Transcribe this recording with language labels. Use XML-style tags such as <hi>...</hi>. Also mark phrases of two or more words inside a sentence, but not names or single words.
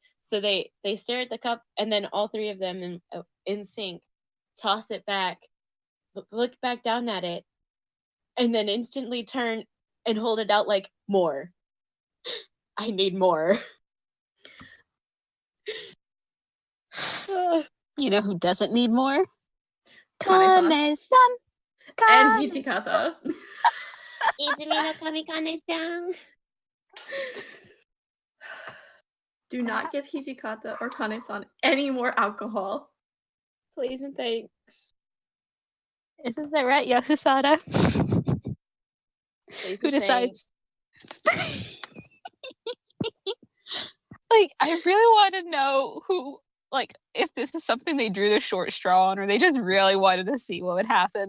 <en>So they stare at the cup and then all three of them in sync toss it back, look back down at it, and then instantly turn and hold it out like, more. I need more. You know who doesn't need more? Kane-san. Kane-san. And Kane. Hijikata. Izumi no Kamikane-san. Do not give Hijikata or Kane-san any more alcohol. Please and thanks. Isn't that right, Yasusada? Please Who and decides? Like, I really want to know who, like, if this is something they drew the short straw on, or they just really wanted to see what would happen.</en>